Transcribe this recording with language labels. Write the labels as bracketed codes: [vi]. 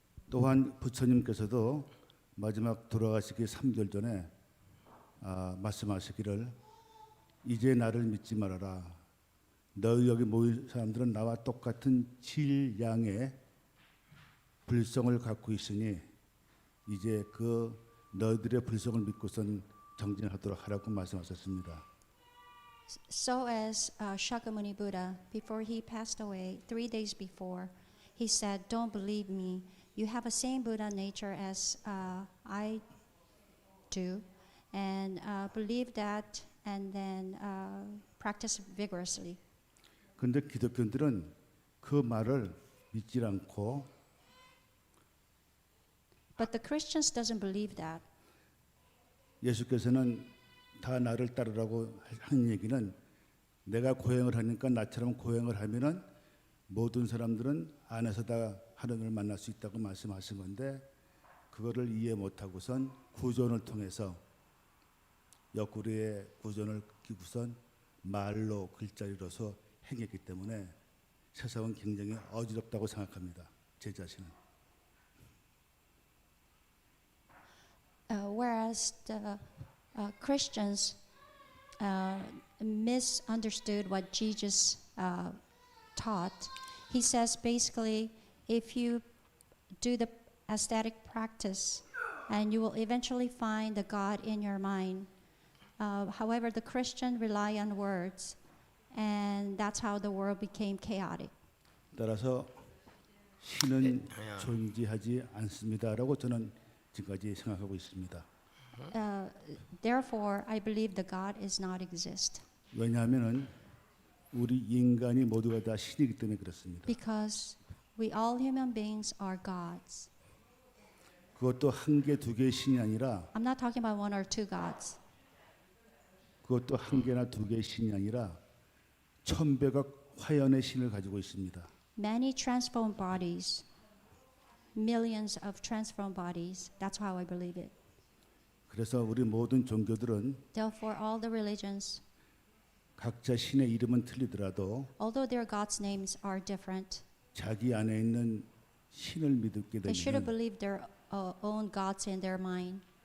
[ko] 또한 부처님께서도 마지막 돌아가시기 3개월 전에 말씀하시기를 이제 나를 믿지 말아라. 너희 여기 모인 사람들은 나와 똑같은 질량의 불성을 갖고 있으니 이제 그 너희들의 불성을 믿고선 정진하도록 하라고 말씀하셨습니다. [en] So as Shakyamuni Buddha, before he passed away, 3 days before, he said, "Don't believe me. You have the same Buddha nature as I do, and believe that, and then practice vigorously." [ko] 그런데 기독교인들은 그 말을 믿지 않고 [en] But the Christians doesn't believe that. [ko] 예수께서는 다 나를 따르라고 하는 얘기는 내가 고행을 하니까 나처럼 고행을 하면은 모든 사람들은 안에서 다 하나님을 만날 수 있다고 말씀하신 건데 그거를 이해 못하고선 구존을 통해서 옆구리에 구존을 끼고선 말로 글자리로서 행했기 때문에 세상은 굉장히 어지럽다고 생각합니다. 제 자신은. [en] Whereas the Christians misunderstood what Jesus taught. He says basically, if you do the aesthetic practice, and you will eventually find the God in your mind. However, the Christian rely on words, and that's how the world became chaotic. [ko] 따라서 신은 존재하지 않습니다라고 저는 지금까지 생각하고 있습니다. [en] Therefore, I believe the God is not exist. [ko] 왜냐하면은 우리 인간이 모두가 다 신이기 때문에 그렇습니다. [en] Because we all human beings are gods. [ko] 그것도 한 개, 두 개의 신이 아니라 [en] I'm not talking about one or two gods. [ko] 그것도 한 개나 두 개의 신이 아니라 천백억 화연의 신을 가지고 있습니다. [en] Many transformed bodies, millions of transformed bodies. That's how I believe it. [ko] 그래서 우리 모든 종교들은 [en] Therefore, all the religions, [ko] 각자 신의 이름은 틀리더라도 [en] although their gods' names are different, [ko] 자기 안에 있는 신을 믿게 [en] they should have [ko] 되면 [en] believed their own gods in their mind.